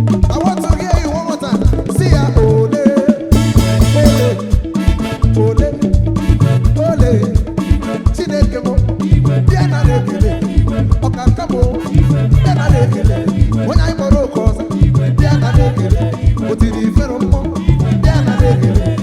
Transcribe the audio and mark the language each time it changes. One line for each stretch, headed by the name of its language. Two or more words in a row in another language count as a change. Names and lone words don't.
English: I want to hear you one more time. See ya, ole, ole, ole, ole.
Igbo: Chineke mo, bịa na na-ekele. Ọkaka mo, bịa na na-ekele. Onye anyị kpọrọ oku ọzọ, bịa na na-ekele. O tiri ifere mmụọ, bịa na na-ekele.